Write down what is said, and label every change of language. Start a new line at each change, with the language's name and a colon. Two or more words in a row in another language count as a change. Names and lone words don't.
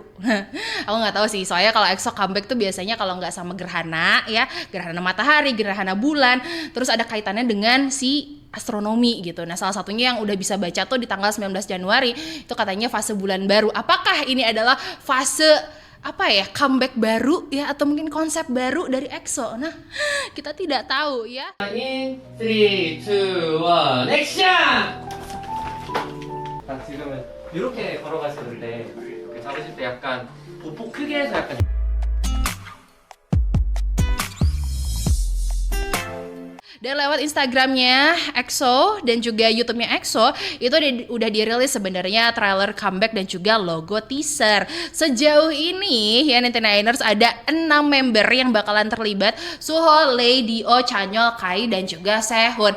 Indonesian: Aku nggak tahu sih, soalnya kalau EXO comeback tuh biasanya kalau nggak sama gerhana ya, gerhana matahari, gerhana bulan, terus ada kaitannya dengan si astronomi gitu. Nah, salah satunya yang udah bisa baca tuh di tanggal 19 Januari itu katanya fase bulan baru. Apakah ini adalah fase comeback baru ya, atau mungkin konsep baru dari EXO? Nah, kita tidak tahu ya. 3, 2, 1,
Korean: 액션! 지금은 이렇게 걸어가실 때 이렇게 잡으실 때 약간 보폭 크게 해서 약간
Indonesian: Dan lewat Instagramnya EXO dan juga YouTube-nya EXO itu udah dirilis sebenarnya
English: trailer comeback
Indonesian: dan juga
English: logo teaser.
Indonesian: Sejauh ini ya 99ers ada 6 member yang bakalan terlibat: Suho, Lay, Dio, Chanyeol, Kai dan juga Sehun.